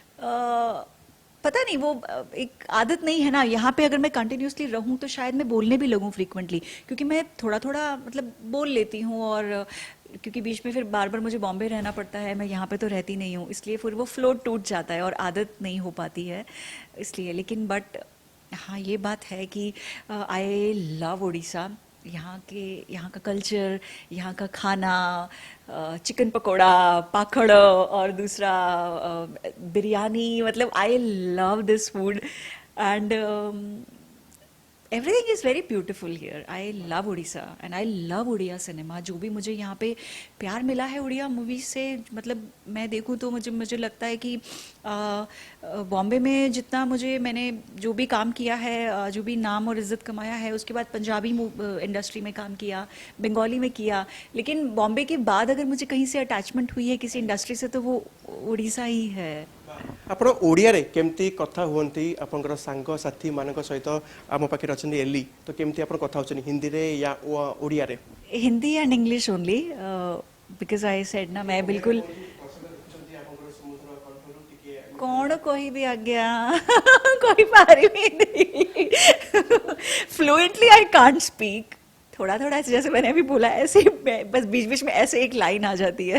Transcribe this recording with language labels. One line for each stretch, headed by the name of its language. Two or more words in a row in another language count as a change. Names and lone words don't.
Hindi: पता नहीं, वो एक आदत नहीं है ना, यहाँ पे अगर मैं कंटिन्यूसली रहूँ तो शायद मैं बोलने भी लगूँ फ्रीक्वेंटली, क्योंकि मैं थोड़ा थोड़ा मतलब बोल लेती हूँ, और क्योंकि बीच में फिर बार बार मुझे बॉम्बे रहना पड़ता है, मैं यहाँ पे तो रहती नहीं हूँ, इसलिए फिर वो फ्लो टूट जाता है और आदत नहीं हो पाती है इसलिए। लेकिन बट हाँ, ये बात है कि
English: I love
Hindi: उड़ीसा, यहाँ का कल्चर, यहाँ का खाना, चिकन पकोड़ा, पाखड़, और दूसरा बिरयानी, मतलब
English: I love this food. And everything is very beautiful here. I love Orissa and I love Oriya cinema.
Hindi: जो भी मुझे यहाँ पे प्यार मिला है उड़िया मूवीज से, मतलब मैं देखूँ तो मुझे मुझे लगता है कि बॉम्बे में जितना मैंने जो भी काम किया है, जो भी नाम और इज्जत कमाया है, उसके बाद पंजाबी इंडस्ट्री में काम किया, बंगाली में किया, लेकिन बॉम्बे के बाद अगर मुझे कहीं से अटैचमेंट हुई है किसी इंडस्ट्री से तो वो उड़ीसा ही है.
Odia: ଆପଣ ଓଡ଼ିଆରେ କେମିତି କଥା ହୁଅନ୍ତି ଆପଣଙ୍କର ସାଙ୍ଗସାଥୀ ମାନଙ୍କ ସହିତ? ଆମ ପାଖରେ ଅଛନ୍ତି ଏଲି, ତ କେମିତି ଆପଣ କଥା ହେଉଛନ୍ତି ହିନ୍ଦୀରେ या ଓଡ଼ିଆରେ?
English: Hindi and English only, because I said
Hindi: ना मैं बिल्कुल कौन कोई भी आज्ञा कोई पारी भी नहीं.
English: Fluently I can't speak.
Hindi: थोड़ा थोड़ा ऐसे जैसे मैंने अभी बोला ऐसे बस बीच बीच में ऐसे एक लाइन आ जाती है.